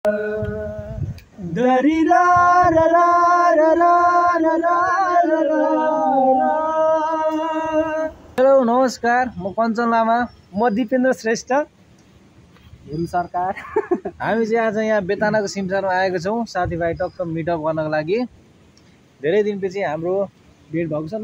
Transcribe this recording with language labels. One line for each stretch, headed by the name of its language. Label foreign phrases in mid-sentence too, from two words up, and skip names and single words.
Nepali: दरिरा रा रा रा रा रा रा रा। हेलो नमस्कार, म कञ्चन लामा, म दिपेन्द्र श्रेष्ठ, हिम सरकार। हामी चाहिँ आज यहाँ बेतानाको सिमसारमा आएको छौँ साथीभाइ टक्क मिटअप गर्नको लागि। धेरै दिनपछि हाम्रो भेट भएको छ।